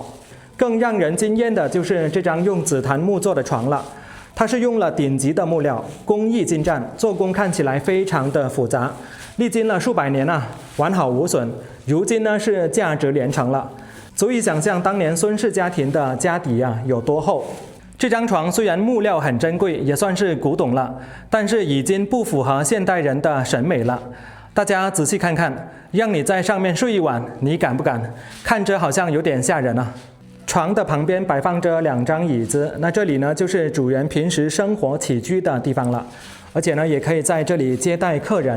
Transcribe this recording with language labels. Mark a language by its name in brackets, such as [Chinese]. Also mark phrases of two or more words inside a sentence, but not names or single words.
[Chinese] 更讓人驚豔的就是這張用紫檀木做的床了。它是用了頂級的木料，工藝精湛，做工看起來非常的複雜，歷經了數百年啊，完好無損。如今呢是價值連城了，足以想象當年孫氏家庭的家底啊有多厚。這張床雖然木料很珍貴，也算是古董了，但是已經不符合現代人的審美了。大家仔細看看，讓你在上面睡一晚，你敢不敢？看着好像有點嚇人啊。床的旁邊擺放着2張椅子，那這裡呢就是主人平時生活起居的地方了，而且呢也可以在這裡接待客人。